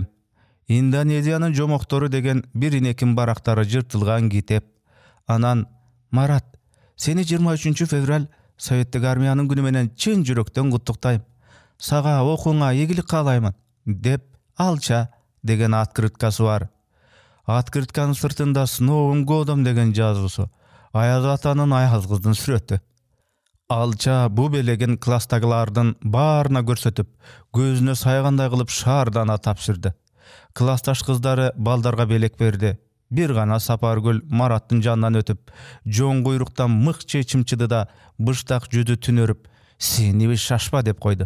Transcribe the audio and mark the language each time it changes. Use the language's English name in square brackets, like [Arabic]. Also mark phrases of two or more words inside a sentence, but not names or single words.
[Kyrgyz] Индонезиянын жомоктору деген бир инекин барактары жыртылган китеп. Анан: Марат, сени 23 февраль Советтик армиянын күнү менен чын жүрөктөн куттуктайм. Сага окууңа ийгилик каалаймын, деп Алча деген открыткасы бар. Открытканын сыртында [Russian] с Новым годом [Kyrgyz] деген жазуусу, Аяз атанын аяз кыздын сүрөтү. Алча бу белегин класстагылардын баарына көрсөтүп, көзүнө сайгандай кылып шаардана тапшырды. Классташ кыздары балдарга белек берди. Бир гана Сапаргүл Мараттын жанынан өтүп, жоң куйруктан мыкчы чымчыды да быштак жүзү түнөрүп, "Сени шашпа" деп койду.